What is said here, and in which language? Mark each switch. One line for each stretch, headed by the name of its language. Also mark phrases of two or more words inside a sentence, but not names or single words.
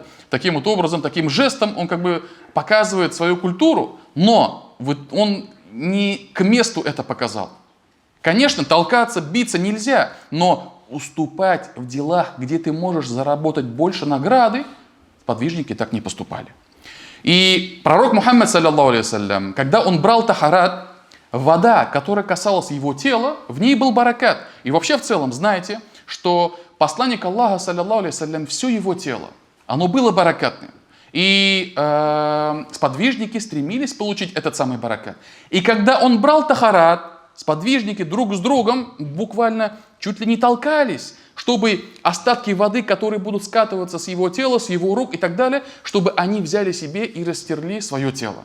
Russian: Таким вот образом, таким жестом он как бы показывает свою культуру, но он не к месту это показал. Конечно, толкаться, биться нельзя, но уступать в делах, где ты можешь заработать больше награды, сподвижники так не поступали. И пророк Мухаммад,
Arabic: صلى الله عليه وسلم,
Russian: когда он брал тахарат, вода, которая касалась его тела, в ней был баракат. И вообще в целом, знаете, что посланник Аллаха,
Arabic: صلى الله عليه وسلم,
Russian: все его тело, оно было баракатным. И сподвижники стремились получить этот самый баракат. И когда он брал тахарат, сподвижники друг с другом буквально чуть ли не толкались, чтобы остатки воды, которые будут скатываться с его тела, с его рук и так далее, чтобы они взяли себе и растерли свое тело.